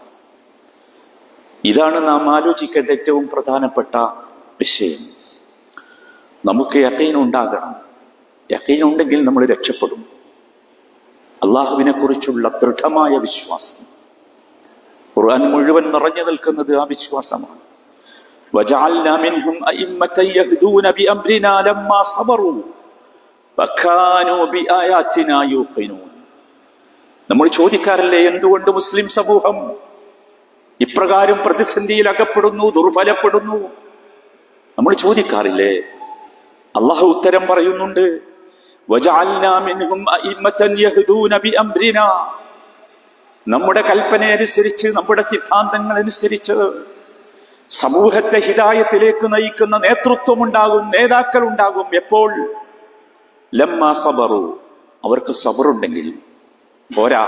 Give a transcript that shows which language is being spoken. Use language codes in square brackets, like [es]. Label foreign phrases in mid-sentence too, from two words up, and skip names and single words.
[ml] ഇതാണ് നാം ആലോചിക്കേണ്ട ഏറ്റവും പ്രധാനപ്പെട്ട വിഷയം. നമുക്ക് യഖീൻ ഉണ്ടാകണം. യഖീൻ ഉണ്ടെങ്കിൽ നമ്മൾ രക്ഷപ്പെടും. അള്ളാഹുവിനെ കുറിച്ചുള്ള ദൃഢമായ വിശ്വാസം, ഖുർആൻ മുഴുവൻ നിറഞ്ഞു നിൽക്കുന്നത് ആ വിശ്വാസമാണ്. [ar] وَجَعَلْنَا مِنْهُمْ أَئِمَّةً يَهْدُونَ بِأَمْرِنَا لَمَّا صَبَرُوا وَكَانُوا بِآيَاتِنَا يُوقِنُونَ. [ml] നമ്മൾ ചോദിക്കാറില്ലേ, എന്തുകൊണ്ട് മുസ്ലിം സമൂഹം ഇപ്രകാരം പ്രതിസന്ധിയിൽ അകപ്പെടുന്നു, ദുർബലപ്പെടുന്നു? നമ്മൾ ചോദിക്കാറില്ലേ? അള്ളാഹു ഉത്തരം പറയുന്നുണ്ട്, [ar] وَجَعَلْنَا مِنْهُمْ أَئِمَّةً يَهْدُونَ بِأَمْرِنَا. [ml] നമ്മുടെ കൽപ്പന അനുസരിച്ച്, നമ്മുടെ സിദ്ധാന്തങ്ങൾ അനുസരിച്ച് സമൂഹത്തെ ഹിദായത്തിലേക്ക് നയിക്കുന്ന നേതൃത്വം ഉണ്ടാകും, നേതാക്കൾ ഉണ്ടാകും. എപ്പോൾ? [ar] لما صبروا, [ml] അവർക്ക് സബറുണ്ടെങ്കിൽ പോരാ.